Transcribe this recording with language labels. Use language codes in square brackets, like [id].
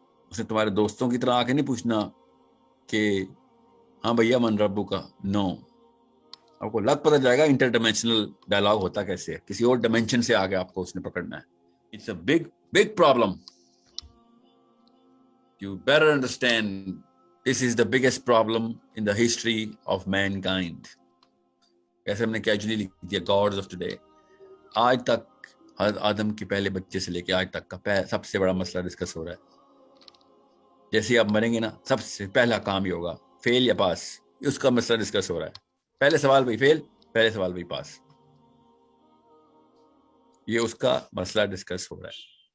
[ur] اس نے تمہارے دوستوں کی طرح آ کے نہیں پوچھنا کہ ہاں بھیا من ربو کا, نو. آپ کو لگ پتہ جائے گا انٹر ڈائمینشنل ڈائلاگ ہوتا کیسے ہے, کسی اور ڈائمینشن سے آگے آپ کو اس نے پکڑنا ہے. [en] It's a big problem. You better understand this is the biggest problem in the history of mankind. [ur] ایسے ہم نے کیجولی لکھ دیا [en] gods of today. [ur] آج تک آدم کے پہلے بچے سے لے کے آج تک کا سب سے بڑا مسئلہ ڈسکس ہو رہا ہے. جیسے آپ مریں گے نا, سب سے پہلا کام یہ ہوگا فیل یا پاس, اس کا مسئلہ ڈسکس ہو رہا ہے. پہلے سوال بھائی فیل, پہلے سوال بھائی پاس, یہ اس کا مسئلہ ڈسکس ہو رہا ہے.